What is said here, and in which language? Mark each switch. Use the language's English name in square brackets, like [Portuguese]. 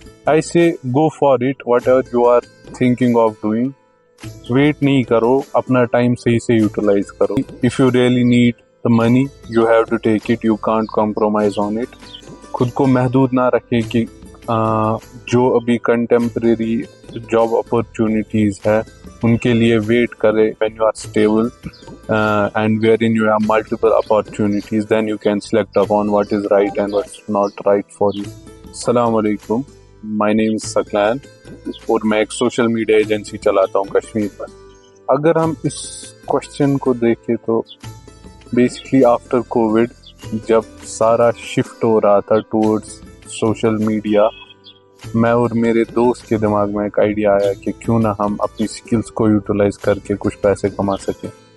[English] I say go for it, whatever you are thinking of doing. [Urdu] Wait نہیں کرو, اپنا time صحیح سے یوٹیلائز کرو. [English] If you really need the money, you have to take it, you can't compromise on it. [Urdu] خود کو محدود نہ رکھے کہ جو ابھی کنٹمپریری جاب اپرچونیٹیز ہے ان کے لیے ویٹ کرے. [English] when you are stable and wherein you have multiple opportunities, then you can select upon what is right and what's not right for you. [Urdu] السلام علیکم, [English] my name is Saqlain [Urdu] اور میں ایک سوشل میڈیا ایجنسی چلاتا ہوں کشمیر پر. اگر ہم اس کوشچن کو دیکھیں تو بیسکلی آفٹر کووڈ جب سارا شفٹ ہو رہا تھا ٹورڈز سوشل میڈیا, میں اور میرے دوست کے دماغ میں ایک آئیڈیا آیا کہ کیوں نہ ہم اپنی سکلز کو یوٹیلائز کر کے کچھ پیسے کما سکیں.